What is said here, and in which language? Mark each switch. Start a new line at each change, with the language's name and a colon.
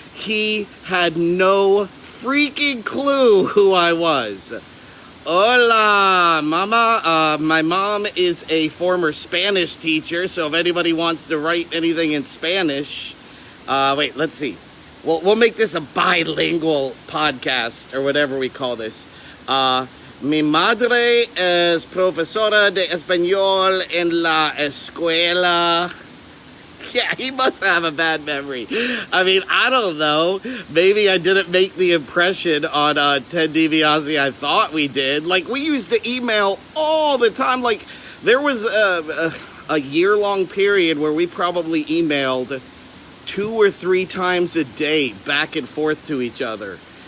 English: He had no freaking clue who I was.
Spanish: Hola, mama.
English: My mom is a former Spanish teacher, so if anybody wants to write anything in Spanish, wait, let's see. We'll make this a bilingual podcast, or whatever we call this.
Spanish: Mi madre es profesora de español en la escuela.
English: Yeah, he must have a bad memory. I mean, I don't know. Maybe I didn't make the impression on Ted DiBiase I thought we did. Like, we used to email all the time. Like, there was a year-long period where we probably emailed 2 or 3 times a day back and forth to each other.